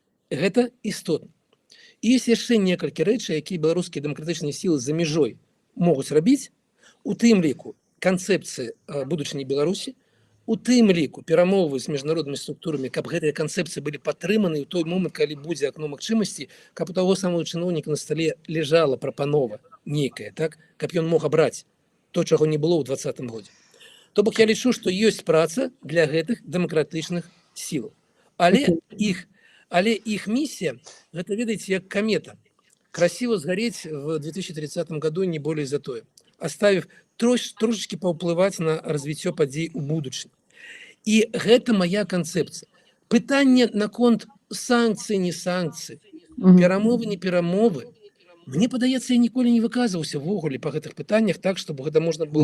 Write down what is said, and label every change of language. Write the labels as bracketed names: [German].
[Belarusian] Гэта істотна. І ёсць яшчэ некалькі рэчаў, якія беларускія дэмакратычныя сілы за мяжой могуць рабіць, у тым ліку канцэпцыі будучыні Беларусі, у тым ліку перамовы з міжнароднымі структурамі, каб гэтыя канцэпцыі былі падтрыманы ў той момант, калі будзе акно магчымасці, каб у таго самого чыноўніка на стале ляжала прапанова нейкая, так, каб ён мог абраць то, чаго не было ў 2020 годзе. То бок я лічу, што ёсць праца для гэтых дэмакратычных сілаў. Але іх місія, гэта, ведаеце, як камета. [Russian] Красиво сгореть в 2030 году, не более за тое. Оставив [Belarusian] трошечки паўплываць на развіццё падзей у будучыні. І гэта моя канцэпцыя. Пытанне наконт санкцыі, не санкцыі, перамовы, не перамовы. Мне падаецца, я ніколі не выказваўся ввогуле па гэтых пытаннях так, [Russian] чтобы [Belarusian] гэта можна было...